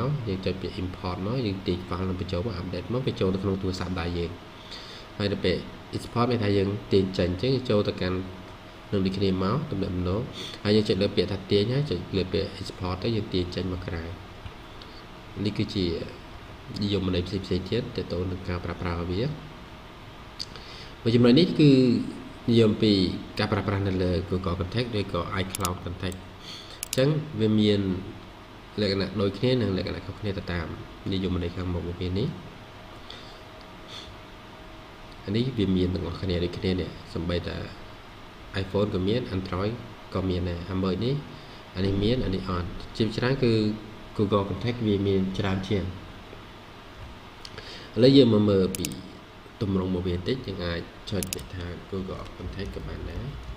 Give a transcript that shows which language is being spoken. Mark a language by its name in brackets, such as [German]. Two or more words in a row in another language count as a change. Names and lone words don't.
[Khmer] យើងចុចពាក្យ import មកយើងទាញ file នឹងបញ្ចូលមក update មកវាចូលទៅក្នុងទូរស័ព្ទដៃយើងហើយដល់ពេល export មានថាយើងទាញចេញអញ្ចឹងចូលទៅកាន់នឹងដូចគ្នាមកទំនាក់ទំនងហើយយើងចុចលើពាក្យថាទាញហើយចុចលើពាក្យ export ទៅយើងទាញចេញមកក្រៅនេះគឺជានិយមន័យផ្សេងៗទៀតទៅនឹងការប្រើប្រាស់វា [Vietnamese] Vì vậy này cứ [Khmer] និយមពីការប្រើប្រាស់នៅលើ Google Contact ឬក៏ iCloud Contact អញ្ចឹងវាមានលក្ខណៈដូចគ្នានិងលក្ខណៈខុសគ្នាទៅតាមនិយមន័យខាងមុខវានេះ អានេះវាមានទាំងអស់គ្នាដូចគ្នានេះសំបីតា iPhone ក៏មាន Android ក៏មានដែរហើយមើលនេះអានេះមានអានេះអត់ជាច្រើនគឺ Google Contact វាមានច្រើនជាងឥឡូវយើងមកមើលពីទម្រង់មកវាបន្តិចយើងអាចចុចពាក្យថា Google Contact ក៏បានដែរ